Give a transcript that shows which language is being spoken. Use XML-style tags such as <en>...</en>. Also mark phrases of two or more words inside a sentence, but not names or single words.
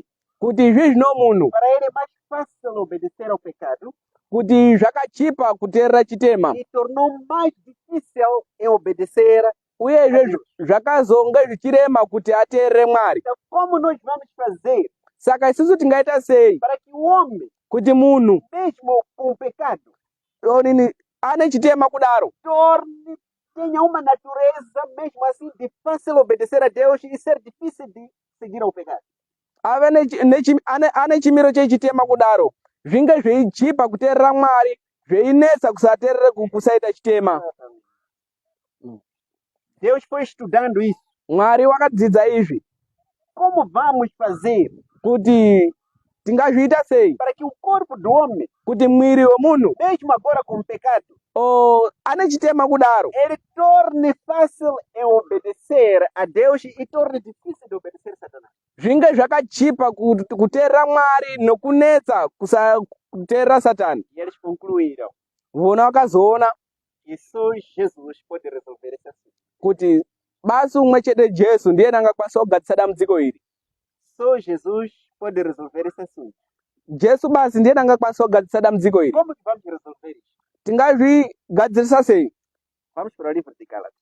<sn>kuti izvi zvino munhu</sn> <pt>para ele é mais fácil obedecer ao pecado</pt> <sn>kuti zvakachipa kuteerera chitema</sn> <pt>e tornou mais difícil em obedecer.</pt> <sn>uyezve zvakazonge zvichirema kuti ateerere Mwari.</sn> <pt>Então, como nós vamos fazer</pt> <sn>Saka isusu tingaita sei</sn> <pt>para que o homem,</pt> <sn>kuti munhu</sn> <pt>mesmo com o pecado,</pt> <sn>onini ane chitema kudaro</sn> <pt>tenha uma natureza, mesmo assim, de fácil obedecer a Deus e ser difícil de seguir ao pecado?</pt> <sn>ave ane chimiro chechitema kudaro zvinge zveichipa kuteerera Mwari zveinetsa kusateerera kusaita chitema.</sn> <pt>Deus foi estudando isso.</pt> <sn>Mwari wakadzidza izvi</sn> <pt>Como vamos fazer</pt> <sn>kuti tingazviita sei</sn> <pt>para que o corpo do homem,</pt> <sn>kuti mwiri wemunhu</sn> <pt>mesmo agora com o pecado,</pt> <sn>ane chitema kudaro</sn> <pt>ele torne fácil em obedecer a Deus e torne difícil de obedecer a Satanás.</pt> <sn>zvinge zvakachipa kuteerera Mwari nokunetsa kusateerera Satani.</sn> <pt>E eles concluíram</pt> <sn>Vona vakazoona</sn> <pt>que só Jesus pode resolver esse assunto.</pt> <sn>kuti basi umwe chete Jesu ndiye angakwanisa kugadzisa dambudziko iri.</sn> <pt>Só Jesus pode resolver esse assunto.</pt> <sn>Jesu basi ndiye angakwanisa kugadzisa dambudziko iri.</sn> <pt>Como que vamos resolver isso?</pt> <sn>Tingazvigadzirisa sei?</sn> <pt>Vamos para o livro de Gálatas.</pt>